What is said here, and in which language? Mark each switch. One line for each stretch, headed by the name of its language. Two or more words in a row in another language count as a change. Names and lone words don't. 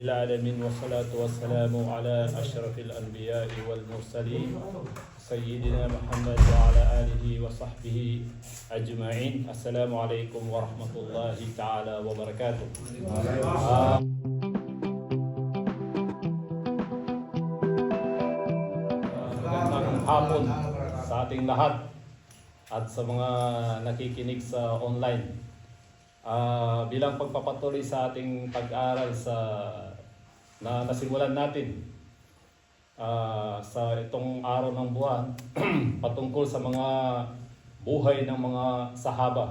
Arabic: العالمين والصلاة والسلام على أشرف الأنبياء والمرسلين سيدنا محمد وعلى آله وصحبه أجمعين. السلام عليكم ورحمة الله تعالى وبركاته.
Filipino: Magandang hapon sa ating lahat at sa mga nakikinig sa online. Bilang pagpapatuloy sa ating pag-aaral na nasimulan natin sa itong araw ng buwan patungkol sa mga buhay ng mga sahaba.